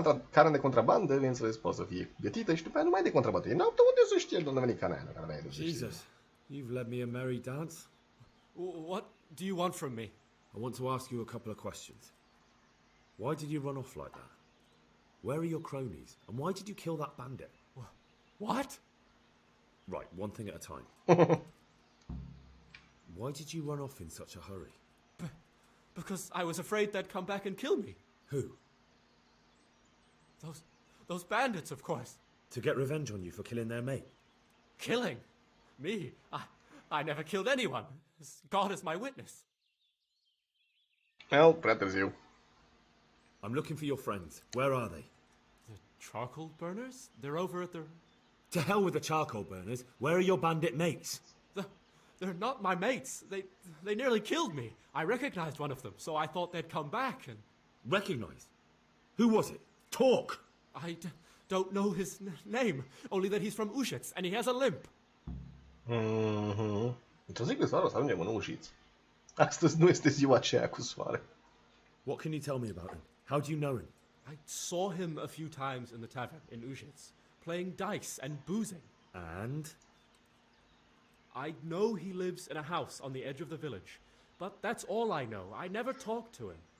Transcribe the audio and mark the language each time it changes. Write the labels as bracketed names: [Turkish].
[Romanian] Carne de contrabandă, bineînțeles, poate să fie gătită și după aia nu mai de contrabandă. Ei n-au de unde să știe de unde a venit carnea aia. [English] Jesus, you've led me a merry dance. What do you want from me? I want to ask you a couple of questions. Why did you run off like that? Where are your cronies? And why did you kill that bandit? What? Right, one thing at a time. Why did you run off in such a hurry? Because I was afraid they'd come back and kill me. Who? Those bandits, of course. To get revenge on you for killing their mate? Killing? Me? I never killed anyone. God is my witness. [Romanian] Well, prea târziu. [English] I'm looking for your friends. Where are they? The charcoal burners? They're over at the... To hell with the charcoal burners. Where are your bandit mates? They're not my mates. They nearly killed me. I recognized one of them, so I thought they'd come back and... Recognize? Who was it? Talk! I don't know his name, only that he's from Ujits, and he has a limp. [Romanian] Într-o zi cu soare o să ajungem în Ujiți. Astăzi nu este ziua aceea cu soare. [English] What can you tell me about him? How do you know him? I saw him a few times in the tavern in Ujits, playing dice and boozing. And? I know he lives in a house on the edge of the village, but that's all I know. I never talked to him.